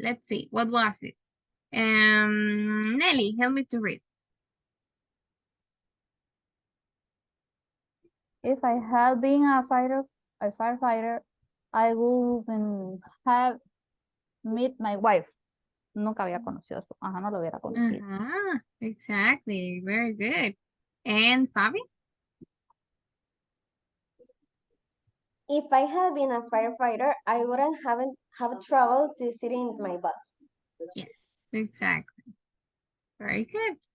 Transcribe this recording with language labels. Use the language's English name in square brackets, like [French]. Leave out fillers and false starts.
[English] Let's see, what was it? Nelly, help me to read. If I had been a firefighter, I would have met my wife. [Spanish] Nunca había conocido a su, no lo hubiera conocido. [English] Exactly, very good. And Fabi? if I had been a firefighter, I wouldn't have trouble to sit in my bus. Yes, exactly. Very good.